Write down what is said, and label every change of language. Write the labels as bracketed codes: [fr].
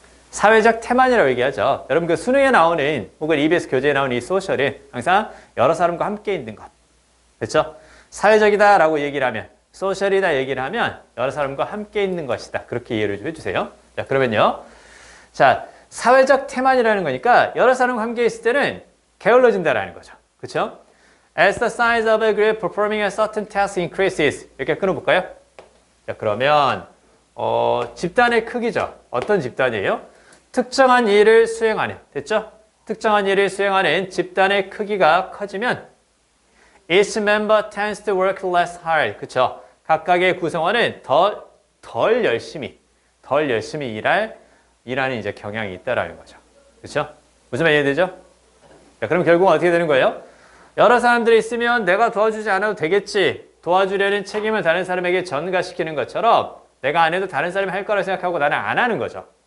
[ko] 사회적 태만이라고 얘기하죠. 여러분 그 수능에 나오는 혹은 EBS 교재에 나오는 이 소셜은 항상 여러 사람과 함께 있는 것. 그렇죠? 사회적이다 라고 얘기를 하면 소셜이다 얘기를 하면 여러 사람과 함께 있는 것이다. 그렇게 이해를 좀 해주세요. 자, 그러면요. 자, 사회적 태만이라는 거니까 여러 사람과 함께 있을 때는 게을러진다라는 거죠. 그렇죠? [en] As the size of a group performing a certain task increases. [ko] 이렇게 끊어볼까요? 자, 그러면 집단의 크기죠. 어떤 집단이에요? 특정한 일을 수행하는, 됐죠? 특정한 일을 수행하는 집단의 크기가 커지면 [en] each member tends to work less hard. [ko] 그쵸? 각각의 구성원은 덜 열심히 일하는 이제 경향이 있다라는 거죠. 그쵸? 무슨 말 이해되죠? 자, 그럼 결국은 어떻게 되는 거예요? 여러 사람들이 있으면 내가 도와주지 않아도 되겠지. 도와주려는 책임을 다른 사람에게 전가시키는 것처럼 내가 안 해도 다른 사람이 할 거라고 생각하고 나는 안 하는 거죠.